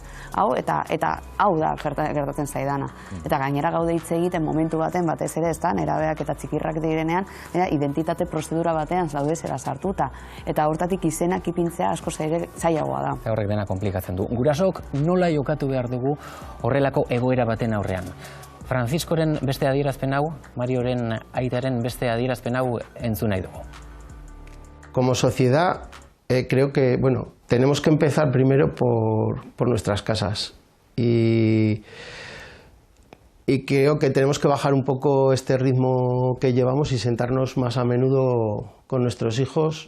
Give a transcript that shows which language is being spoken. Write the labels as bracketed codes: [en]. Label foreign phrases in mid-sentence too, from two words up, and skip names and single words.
[eu] Hau, eta hau da gertatzen zaidana. Eta gainera gaude hitz egiten momentu baten batez ere, ez da, nerabeak eta txikirrak direnean, identitate prozedura batean zaude zera sartuta. Eta hortatik izenak ipintzea asko zailagoa da. Horrek dena komplikatzen du. Gurasok nola jokatu behar dugu horrelako egoera baten aurrean. Franziskoren beste adierazpen hau, Marioren aitaren beste adierazpen hau entzun nahi dugu. [es] Como sociedad, creo que, tenemos que empezar primero por nuestras casas. Y creo que tenemos que bajar un poco este ritmo que llevamos y sentarnos más a menudo con nuestros hijos.